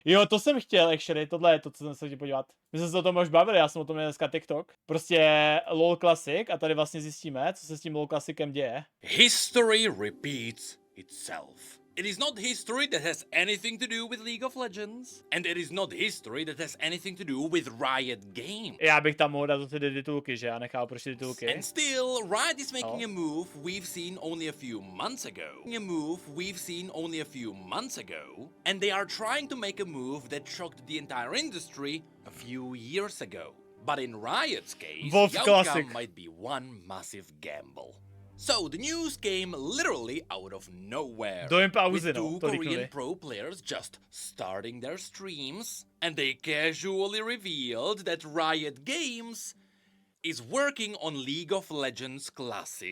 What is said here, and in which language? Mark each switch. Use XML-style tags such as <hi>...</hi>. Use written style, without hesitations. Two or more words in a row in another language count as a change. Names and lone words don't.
<cs>Jo, to jsem chtěl, actually, tohle je to, co jsem se chtěl podívat. My jsme se o tom už bavili, já jsem o tom měl dneska TikTok. Prostě LoL Classic a tady vlastně zjistíme, co se s tím LoL Classicem děje.</cs> <en>History repeats itself. It is not history that has anything to do with League of Legends, and it is not history that has anything to do with Riot Games.</en> <cs>Já bych tam mohl dát ty titulky, že já nechám proč ty titulky.</cs> <en>And still, Riot is making a move we've seen only a few months ago. And they are trying to make a move that shocked the entire industry a few years ago. But in Riot's case, Wolf the Classic outcome might be one massive gamble. So the news came literally out of nowhere, with two Korean pro players just starting their streams, and they casually revealed that Riot Games is working on League of Legends Classic.</en>